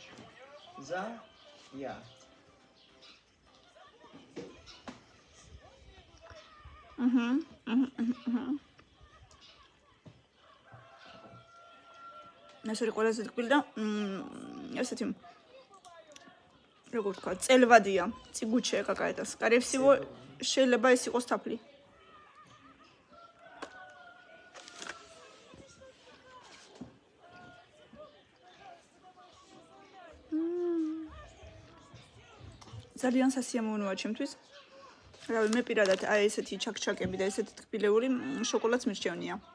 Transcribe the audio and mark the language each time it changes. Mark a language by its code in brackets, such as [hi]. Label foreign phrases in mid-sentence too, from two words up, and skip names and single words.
[ka] ზაია. ეს არის ყველაზე ტკბილი და ესეთი როგორ თქვა, წელვადია, ციგუჩე какая-то. [ru] скорее всего, [ka] შეიძლება ეს იყოს თაფლი. ძალიან სასიამოვნოა ჩემთვის. რავი, მე პირადად აი ესეთი ჩაკ-ჩაკები და ესეთი ტკბილეული შოკოლადს მირჩევნია.